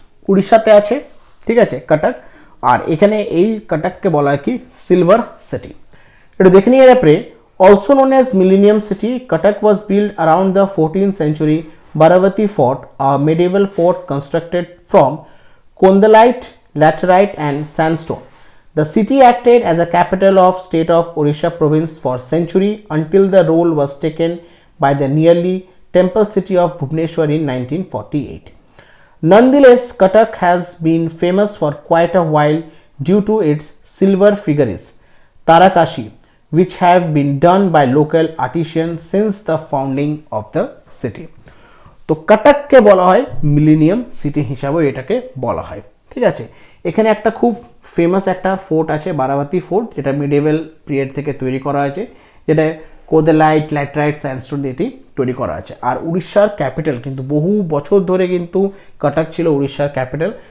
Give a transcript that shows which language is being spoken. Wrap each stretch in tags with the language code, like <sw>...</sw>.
<bn>উড়িষ্যাতে আছে, ঠিক আছে কটক। আর এখানে এই কটককে বলা হয় কি সিলভার সিটি। এটা দেখে নিয়ে পরে</bn> <en>Also known as millennium city, Cuttack was build around the 14th century Baravati fort, a medieval fort constructed from Kondalite, laterite and sandstone. The city acted as a capital of state of Odisha province for century until the role was taken by the nearly temple city of Bhubaneswar in 1948. Nonetheless, Cuttack has been famous for quite a while due to its silver figures, Tarakashi, which have been done by local artisans since the founding of the city.</en> <bn>তো কটককে বলা হয় millennium city হিসাবেও এটাকে বলা হয়, ঠিক আছে। এখানে একটা খুব ফেমাস একটা ফোর্ট আছে বারাবাতি ফোর্ট, যেটা মিডিয়েভাল পিরিয়ড থেকে তৈরি করা হয়েছে, যেটা কোদালাইট, ল্যাটেরাইট, স্যান্ডস্টোন দিয়ে এটি তৈরি করা আছে। আর উড়িষ্যার ক্যাপিটাল কিন্তু বহু বছর ধরে কিন্তু কটক ছিল উড়িষ্যার ক্যাপিটাল।</bn>